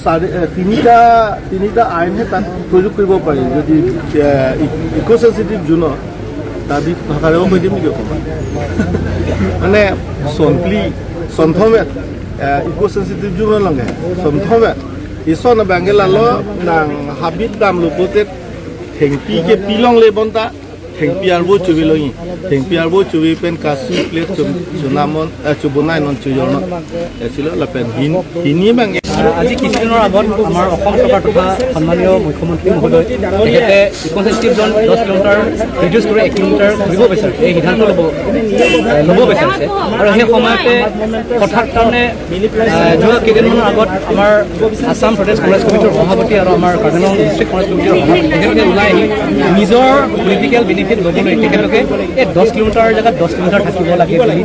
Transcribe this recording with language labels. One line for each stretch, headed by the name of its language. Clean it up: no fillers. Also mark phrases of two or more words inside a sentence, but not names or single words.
Assamese: 3টা আইনহে তাত প্ৰয়োগ কৰিব পাৰি যদি ইক'চেঞ্চিটিভ জোনত তাৰ ভাষাৰেও কৈ দিম নেকি অকণমান মানে সন্থমেত ইক'চেঞ্চিটিভ জোনৰ লগে সন্থমেত
Karbi: ইছন বেংগেলালো নাং হাবিত দাম লোপতে থেংপি ke pilong lebonta thengpi arbo chubi loi thengpi arbo chubi pen kasu plate chunamon chubunai non chuyono ছিল la pen hini bang
Assamese: আজি কিছুদিনৰ আগত আমাৰ অসম চৰকাৰ তথা সন্মানীয় মুখ্যমন্ত্ৰী মহোদয় তেখেতে
English: eco-sensitive zone
Assamese: 10 কিলোমিটাৰ ৰিডিউচ কৰি 1 কিলোমিটাৰ কৰিব বিচাৰিছে এই সিদ্ধান্ত ল'ব বিচাৰিছে আৰু সেই সময়তে কথাৰ কাৰণে যোৱা কেইদিনমানৰ আগত আমাৰ আসাম প্ৰদেশ কংগ্ৰেছ কমিটিৰ সভাপতি আৰু আমাৰ কাৰ্বিআংলং ডিষ্ট্ৰিক্ট কংগ্ৰেছ কমিটিৰ সভাপতি তেখেতে ওলাই আহি নিজৰ
English: political benefit
Assamese: ল'বলৈ তেখেতলোকে এই 10 কিলোমিটাৰৰ জেগাত 10 কিলোমিটাৰ থাকিব